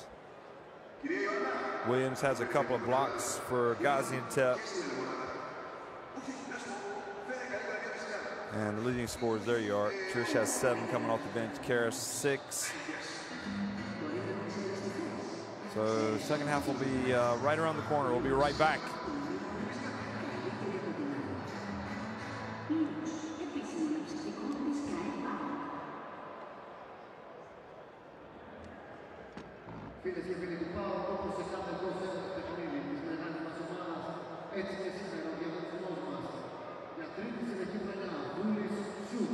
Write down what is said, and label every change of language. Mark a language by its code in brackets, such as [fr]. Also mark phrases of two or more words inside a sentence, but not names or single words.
[en] Williams has a couple of blocks for Gaziantep. And the leading scorers, there you are. Trish has 7 coming off the bench. Karras 6. So the second half will be right around the corner. We'll be right back. [el] Φίλες και φίλοι του ΠΑΟΚ, όπως σε κάθε δόση του παιχνίδι της μεγάλης μας ομάδας, έτσι και σήμερα ο διαγωνισμός μας για τρίτη συνεχή χρονιά, Βούλης Σουτ.